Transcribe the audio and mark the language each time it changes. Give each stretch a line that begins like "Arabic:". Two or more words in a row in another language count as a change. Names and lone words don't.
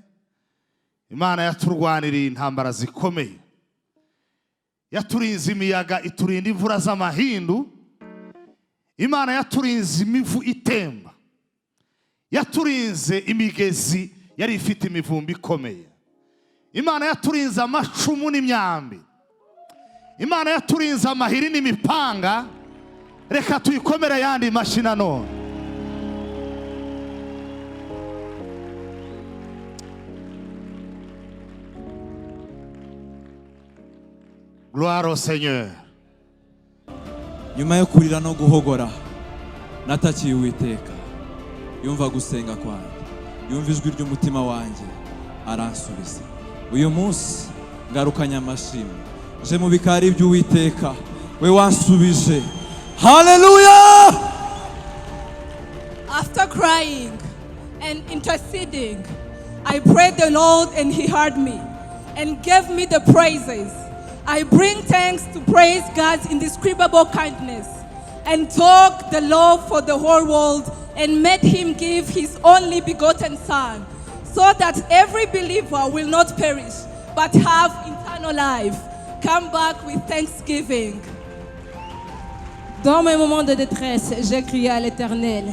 Kinyarwanda: Imana yaturwaniriye intambara zikomeye, yaturinze imiyaga iturinda imvura z'amahindu, Imana yaturinze imivu itemba, yaturinze imigezi yari ifite imivumbi ikomeye, Imana yaturinze amacumu n'imyambi, Imana yaturinze amahiri n'imipanga. Reka tuyikomere yandi mashina none.
French: Gloire au Seigneur.
Kinyarwanda: Nyuma yo kurira no guhogora natakiye Uwiteka, yumva gusenga kwanjye, yumva ijwi ry'umutima wanjye, aransubiza. Uyu munsi ngarukanye amashimwe, je mu bikari by'Uwiteka, we wansubije. Hallelujah!
English: After crying and interceding, I prayed the Lord and He heard me and gave me the praises. I bring thanks to praise God's indescribable kindness and talk the love for the whole world and made Him give His only begotten Son, so that every believer will not perish but have eternal life. Come back with thanksgiving.
French: Dans mes moments de détresse, j'ai crié à l'Éternel.